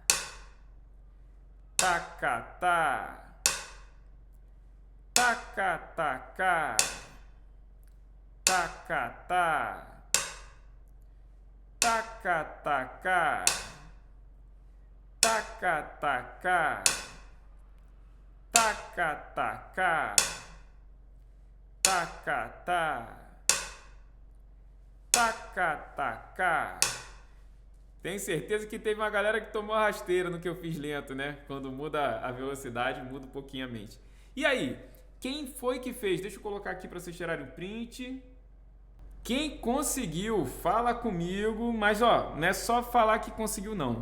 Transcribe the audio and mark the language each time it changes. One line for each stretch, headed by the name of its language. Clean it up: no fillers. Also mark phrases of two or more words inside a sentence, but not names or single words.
Portuguese: tacatá, tacatacá, tacatá, tacatacá, tacatacá, tacatacá, tacatá, tacatacá. Tenho certeza que teve uma galera que tomou a rasteira no que eu fiz lento, né? Quando muda a velocidade, muda um pouquinho a mente. E aí, quem foi que fez? Deixa eu colocar aqui para vocês tirarem o print. Quem conseguiu, fala comigo, mas ó, não é só falar que conseguiu não.